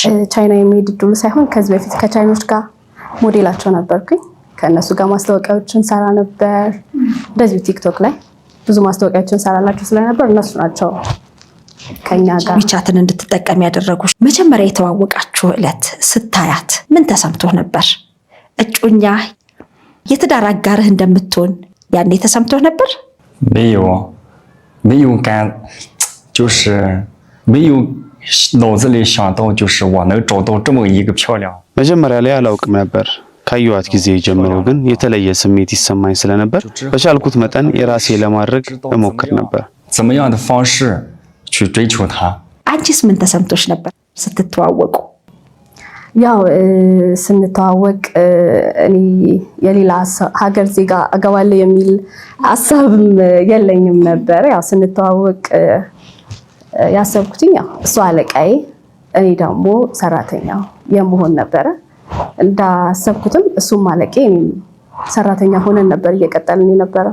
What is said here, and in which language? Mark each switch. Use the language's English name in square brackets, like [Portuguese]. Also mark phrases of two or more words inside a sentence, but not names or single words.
[Amharic] ቻይና የመሄድ እድሉ ሳይሆን ከዚህ በፊት ከቻይኖች ጋር ሞዴላቸው ነበርኩኝ። ከነሱ ጋር ማስታወቂያዎችን ሰራ ነበር። እንደዚሁ ቲክቶክ ላይ ብዙ ማስታወቂያዎችን ሰራላችሁ ስለነበር እነሱ ናቸው ከኛ ጋር ዊቻትን እንድትጠቀም ያደረጉሽ። መጀመሪያ የተዋወቃችሁ ዕለት ስታያት ምን ተሰምቶህ ነበር? እጮኛ የትዳር አጋርህ እንደምትሆን ያኔ ተሰምቶህ ነበር? [Chinese] 没有感，就是没有脑子里想到就是我能找到这么一个漂亮。 [Amharic] መጀመሪያ ላይ አላውቅም ነበር። ካየኋት ጊዜ ጀምሮ ግን የተለየ ስሜት ይሰማኝ ስለነበር በቻልኩት መጠን የራሴ ለማድረግ እሞክር ነበር። [Chinese] 怎么样的方式去追求她？ [Amharic] አንቺስ ምን ተሰምቶሽ ነበር ስትተዋወቁ? ያው ስንተዋወቅ እኔ የሌላ ሀገር ዜጋ አገባለሁ የሚል ሐሳብም የለኝም ነበር። ያው ስንተዋወቅ ያሰብኩትኝ ያው እሱ አለቃዬ እኔ ደግሞ ሰራተኛው የመሆን ነበር። እንዳሰብኩትም እሱም አለቃዬ እኔ ሰራተኛ ሆነን ነበር እየቀጠልን የነበረው።